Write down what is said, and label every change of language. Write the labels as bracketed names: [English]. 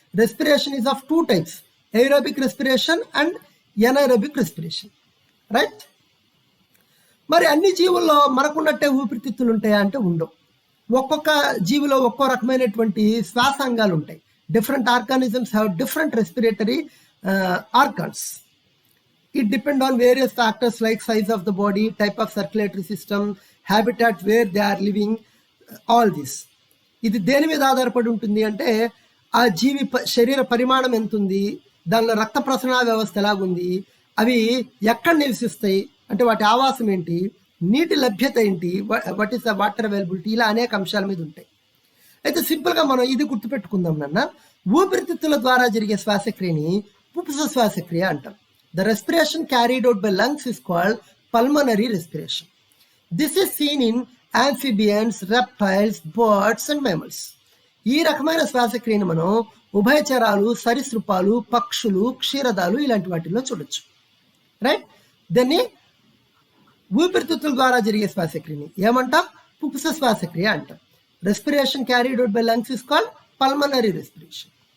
[English] Respiration is of 2 types, aerobic respiration and anaerobic respiration. Right? [Telugu] మరి అన్ని జీవుల్లో మనకున్నట్టే ఊపిరితిత్తులు ఉంటాయా అంటే ఉండవు. ఒక్కొక్క జీవిలో ఒక్కో రకమైనటువంటి శ్వాసాంగాలు ఉంటాయి. [English] Different organisms have different respiratory organs. It depends on various factors like size of the body, type of circulatory system, habitat where they are living, all this. [Telugu] ఇది దేని మీద ఆధారపడి ఉంటుంది అంటే ఆ జీవి శరీర పరిమాణం ఎంత ఉంది, దానిలో రక్త ప్రసరణ వ్యవస్థ ఎలాగుంది, అవి ఎక్కడ నివసిస్తాయి అంటే వాటి ఆవాసం ఏంటి, నీటి లభ్యత ఏంటి, [English] what is the water availability, [Telugu] ఇలా అనేక అంశాల మీద ఉంటాయి. అయితే సింపుల్గా మనం ఇది గుర్తుపెట్టుకుందాం నాన్న. ఊపిరితిత్తుల ద్వారా జరిగే శ్వాసక్రియని పుప్స శ్వాసక్రియ అంటాం. [English] The respiration carried out by lungs is called pulmonary respiration. This is seen in amphibians, reptiles, birds and mammals. [Telugu] ఈ రకమైన శ్వాసక్రియను మనం ఉభయచరాలు, సరీసృపాలు, పక్షులు, క్షీరదాలు ఇలాంటి వాటిల్లో చూడొచ్చు. రైట్? దాన్ని ఊపిరితిత్తుల ద్వారా జరిగే శ్వాసక్రియని ఏమంటాం? పుప్స శ్వాసక్రియ అంటాం. [English] Respiration carried out by lungs is called pulmonary respiration.